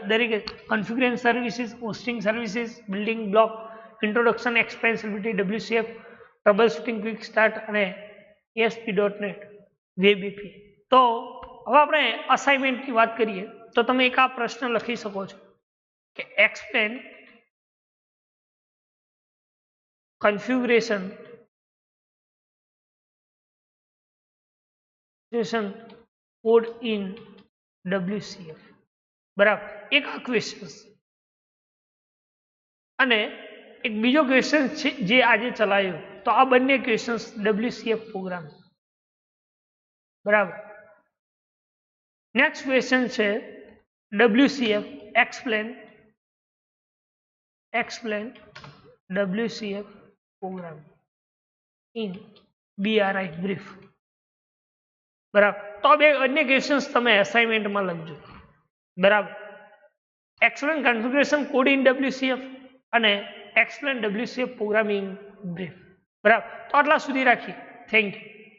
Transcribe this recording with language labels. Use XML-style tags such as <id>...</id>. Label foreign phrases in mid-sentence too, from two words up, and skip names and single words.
<en>દરેક configuration services, hosting services, building block, introduction, expansibility, WCF, trouble shooting, quick start and ASP.NET web API.</en> <gu>તો હવે આપણે અસાઇનમેન્ટની વાત કરીએ તો તમે એક આ પ્રશ્ન લખી શકો છો કે</gu> <en>explain configuration code in WCF.</en> <gu>બરાબર. એક આ ક્વેશ્ચન અને એક બીજો ક્વેશ્ચન છે જે આજે ચલાયો. તો આ બંને ક્વેશ્ચન્સ</gu> <en>WCF program.</en> <gu>બરાબર.</gu> <en>next question છે WCF explain WCF program in BRI brief.</en> <gu>બરાબર. તો બે અન્ય ક્વેશ્ચન્સ તમે અસાઇનમેન્ટમાં લખજો.</gu> <en>બરાબર. explain configuration code in WCF and explain WCF programming brief. બરાબર.</en> <gu>તો આટલા સુધી રાખીએ.</gu> <en>thank you.</en>